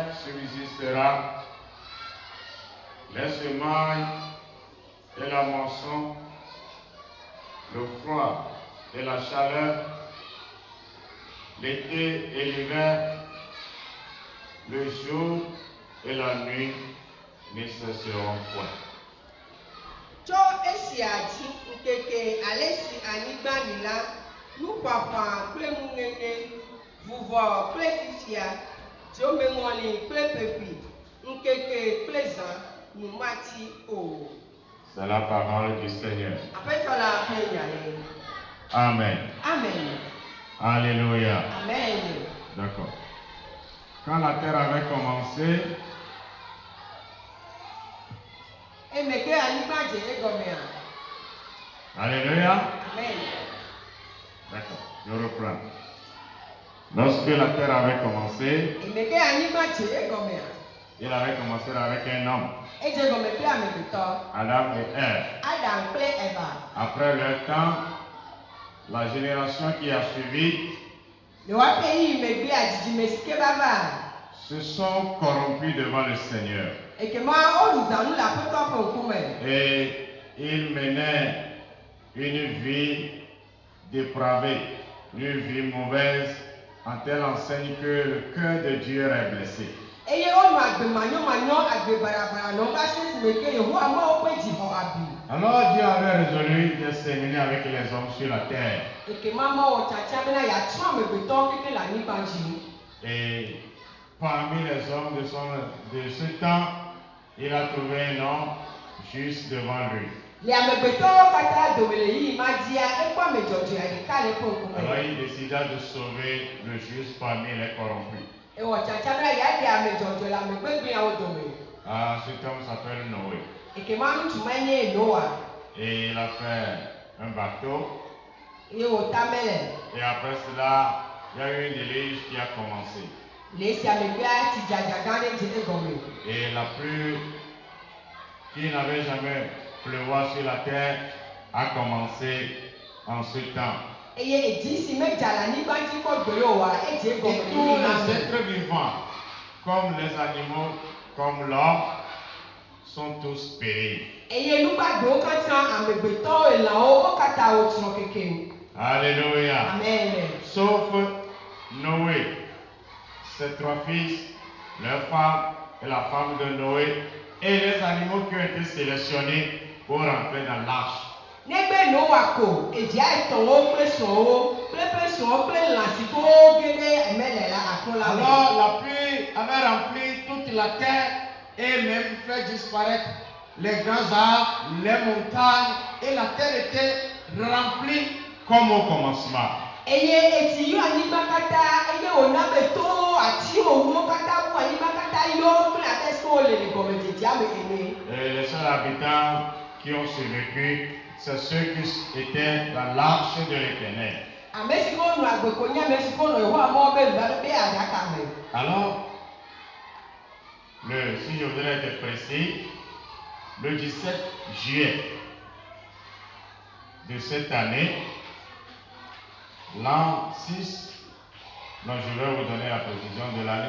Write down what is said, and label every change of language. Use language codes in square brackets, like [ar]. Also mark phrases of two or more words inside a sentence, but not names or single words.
[fr] subsistera, les semailles et la moisson, le froid et la chaleur, l'été et l'hiver, le jour et la nuit ne cesseront point. [ee] Tso esia dzi nkeke ale si anyigba li la, nuƒaƒã kple nuŋeŋe, vuvɔ kple fifia, dzomeŋɔli kple ƒeƒi, nkeke kple zã, nu mati o. [fr] C'est la parole du Seigneur. [ee] Aƒetɔ la ƒe nya le. Amen. Amen. Alléluia. Amen. [fr] D'accord. Quand la terre avait commencé, [ee] Emeke anyigba dze egɔmea. alléluia. Amen. [fr] D'accord, je reprends. Lorsque la terre avait commencé, [ee] Emeke anyigba dze egɔmea. [fr] il avait commencé avec un homme, [ee] Edze gɔme kple amegbetɔ. [fr] Adam et Ève. [ee] Adam kple Eva. [fr] Après leur temps, la génération qui a suivi [ee] Le woaƒe yi megbea dzidzime si ke va va. [fr] se sont corrompus devant le Seigneur. [ee] Ekema woɖu zãnu le aƒetɔ ƒe ŋkume. [fr] Et ils menaient une vie dépravée, une vie mauvaise, en telle enseigne que le cœur de Dieu est blessé. [ee] Eye wonɔ agbe manyomanyo, agbe barabara nɔ va se si me ke Yehowa ma woƒe dzi xɔ abi. [fr] Alors Dieu avait résolu de séminer avec les hommes sur la terre. [ee] Ekema ma wɔ tsatsia bena yeatrɔ amegbetɔwo keke le anyigba dzi. [fr] Et parmi les hommes de ce temps, il a trouvé un homme juste devant lui. [ee] Le amegbetɔwo katã dome le yiyi ma dzia, ekpɔ ame dzɔdzɔe ɖeka le eƒe [fr] Alors [ee] ŋkume. [fr] il décida de sauver le juste parmi les corrompus. [ee] Ewɔ tsatsia bena yeaɖe ame dzɔdzɔe le ame gbegbeawo dome. [fr] Ah, cet homme s'appelle Noé. [ee] Ekema ŋutsu ma nye Noa. [fr] Et il a fait un bateau. [ee] Eye wòta mele. [fr] Et après cela, il y a eu une déluge qui a commencé. [ee] Le esia megbea tsi dzadza gã aɖe dze egɔme. [fr] Et la pluie qui n'avait jamais pleuvoir sur la terre a commencé en ce temps. [ee] Eye edzi si medza le anyigba dzi kpɔ gbeɖe oa, edze [fr] Et [ee] egɔme le [fr] tous [ee] yiyi ma [fr] les [ee] me. [fr] êtres vivants, comme les animaux, comme l'homme, sont tous péris. [ee] Eye nugbagbewo katã, amegbetɔwo, elãwo, wo katã wotsrɔ̃ kekeŋ. Alléluia. Amen. [fr] Sauf Noé, ses trois fils, leur femme et la femme de Noé, et les animaux qui ont été sélectionnés pour rentrer dans l'arche. [ee] Negbe Noa ko, evia etɔ̃wo kple srɔ̃wo, kple eƒe srɔ̃wo kple lã si ke woge ɖe eme le la akro la me. [fr] Alors la pluie avait rempli toute la terre et même fait disparaître les grands arbres, les montagnes, et la terre était remplie comme au commencement. [ee] Eye etsi yɔ anyigba katã, eye wòna be towo, atiwo, ŋuwo katã ƒu anyigba katã yɔ kple abe si wole le gɔmedzedzea me ene. [fr] Et les seuls habitants qui ont survécu, c'est ceux qui étaient dans l'arche de l'Éternel. [ee] Ame si ke wonɔ agbe ko nye ame si ke wonɔ Yehowa mɔ be nua be aɖaka me. [fr] Alors, si je voudrais être précis, le 17 juillet de cette année, l'an 6, donc je vais vous donner la précision de l'année.